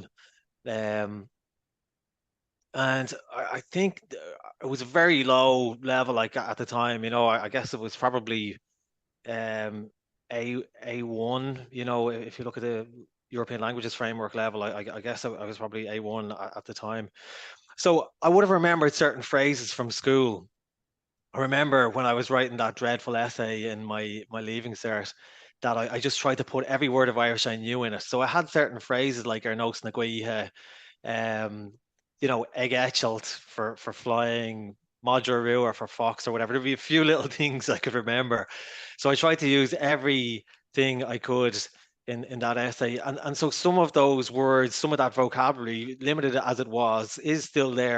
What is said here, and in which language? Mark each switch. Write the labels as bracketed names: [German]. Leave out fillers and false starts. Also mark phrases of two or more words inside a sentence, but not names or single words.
[English] Um, and I think it was a very low level, like at the time, I guess it was probably um, A1, if you look at the European languages framework level, I guess I was probably A1 at the time. So I would have remembered certain phrases from school. I remember when I was writing that dreadful essay in my leaving cert that I just tried to put every word of Irish I knew in it. So I had certain phrases like [Irish] ar nos na gaoithe, [English] um, [Irish] egg etchelt [English] for flying, Madra or for fox or whatever. There'd be a few little things I could remember. So I tried to use everything I could in that essay. And so some of those words, some of that vocabulary, limited as it was, is still there.